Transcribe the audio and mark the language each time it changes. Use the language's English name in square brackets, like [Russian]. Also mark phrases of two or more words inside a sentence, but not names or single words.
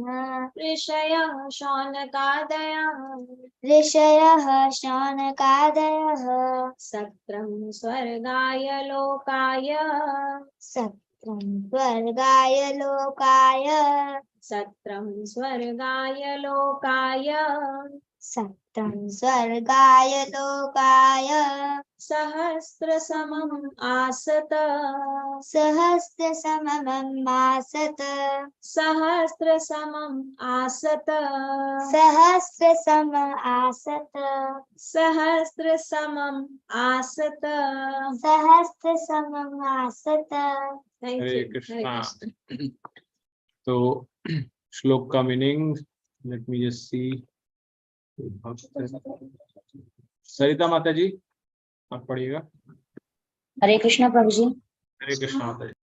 [Sanskrit] ऋषयः शानकादयः ऋषयः शानकादयः सत्रं स्वर्गाय लोकाय सत्रं स्वर्गाय लोकाय सत्रं स्वर्गाय लोकाय सत्रं स्वर्गाय लोकाय सहस्रसमम् आसत सहस्रसमम् आसत सहस्रसमम् आसत सहस्रसमम् आसत सहस्रसमम् आसत सहस्रसमम् आसत। [Hindi] हरे कृष्णा। तो श्लोक का मीनिंग [English] let me just see. [Hindi] सरिता माता जी आप पढ़िएगा। हरे कृष्णा प्रभु जी। हरे कृष्णा माता जी।